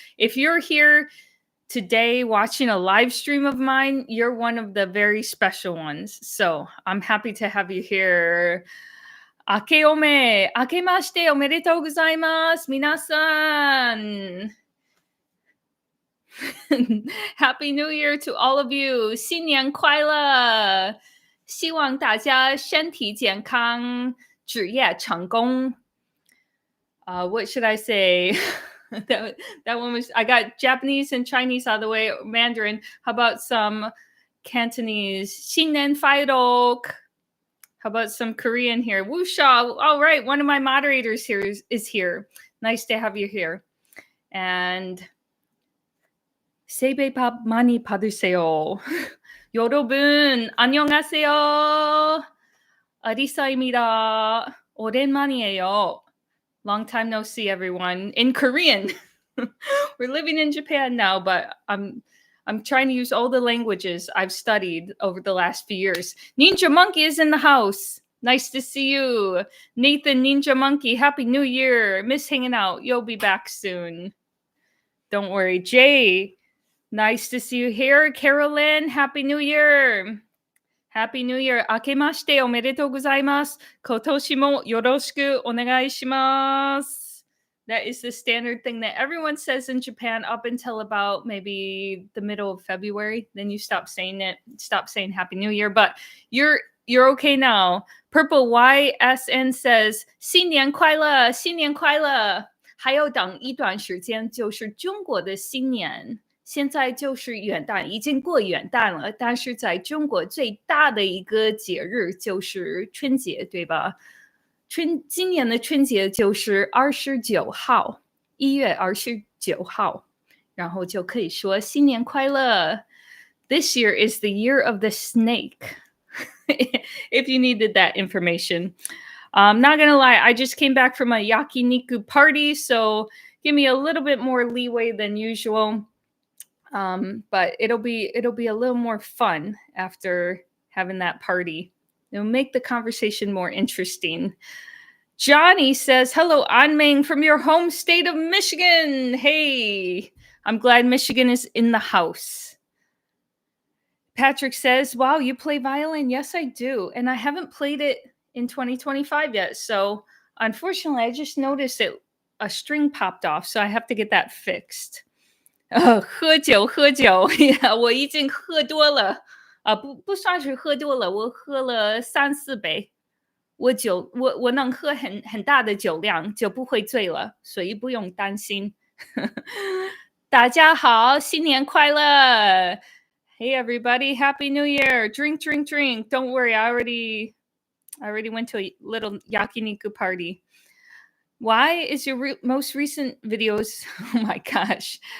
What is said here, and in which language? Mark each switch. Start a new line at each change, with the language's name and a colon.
English: If you're here today watching a live stream of mine, you're one of the very special ones. So I'm happy to have you here.
Japanese: Akeome, akemashite omedetou gozaimasu, minasan.
English: Happy New Year to all of you.
Chinese: 新年快乐。希望大家身体健康，职业成功。
English: What should I say? that one was, I got Japanese and Chinese out of the way, Mandarin. How about some Cantonese?
Chinese: 新年快乐.
English: How about some Korean here? Wusha. All right, one of my moderators here is here. Nice to have you here.
Korean: And 새해 복 많이 받으세요. 여러분 안녕하세요. 아리사입니다. 오랜만이에요.
English: Long time no see, everyone. In Korean. We're living in Japan now, but I'm trying to use all the languages I've studied over the last few years. Ninja Monkey is in the house. Nice to see you. Nathan Ninja Monkey, Happy New Year. Miss hanging out. You'll be back soon. Don't worry. Jay, nice to see you here. Carolyn, Happy New Year. Happy New Year.
Japanese: 明けましておめでとうございます。今年もよろしくお願いします。
English: That is the standard thing that everyone says in Japan up until about maybe the middle of February. Then you stop saying it. Stop saying Happy New Year. But you're okay now. Purple YSN says
Chinese: 新年快乐，新年快乐。还有等一段时间就是中国的新年。现在就是元旦，已经过元旦了，但是在中国最大的一个节日就是春节，对吧？今年的春节就是29号，1月29号，然后就可以说新年快乐。
English: This year is the year of the snake. If you needed that information. I'm not gonna lie, I just came back from a yakiniku party, so give me a little bit more leeway than usual. But it'll be a little more fun after having that party. It'll make the conversation more interesting. Johnny says, hello, Anming from your home state of Michigan. Hey, I'm glad Michigan is in the house. Patrick says, wow, you play violin? Yes, I do. And I haven't played it in 2025 yet. So unfortunately, I just noticed that a string popped off. So I have to get that fixed.
Chinese: 喝酒 yeah, 我已经喝多了不算是喝多了，我喝了3-4杯，我能喝很大的酒量，就不会醉了，所以不用担心。大家好，新年快乐
English: Hey everybody, Happy New Year. Drink. Don't worry, I already went to a little yakiniku party. Why is your most recent videos? Oh my gosh.